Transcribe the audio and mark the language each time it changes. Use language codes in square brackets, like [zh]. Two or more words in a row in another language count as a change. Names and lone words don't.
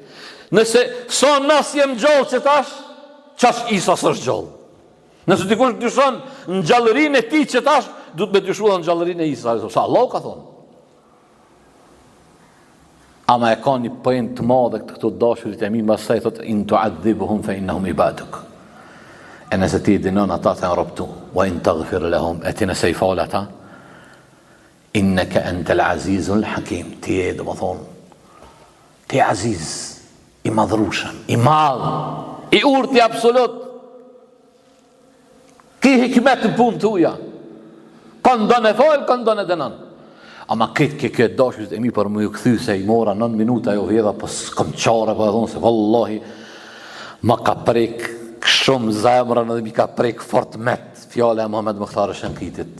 [sq] Nëse sa nas jem gjallë që tash, qash Isa s'është gjallë. Nëse dikush dyshon në gjallërinë e tij që tash, duhet me dyshuar në gjallërinë e Isa. Sa Allahu ka thonë. Ama e ka një pojën të madhe këto dashurit e mi, mbasaj thot [ar] إن تعذبهم فإنهم عبادك. [sq] E nëse ti dinon ata të robtu, [ar] وإن تغفر لهم, [sq] e ti nëse i fal ata, [ar] إنك أنت العزيز الحكيم. [sq] Ti e do më thonë, ti aziz, i madhrushëm, i madh, i urti absolut. Ki hikmet në punë të uja. Kanë do në falë, kanë do në dënan. Ama këtë këtë dashurit e mi për më ju këthy se i mora 9 minuta jo vjedha, për s'kam qare, për e thonë se vallahi, ma ka prek shumë zemrën edhe mi ka prek fort met fjale e Muhammed Mukhtar Shënkitit.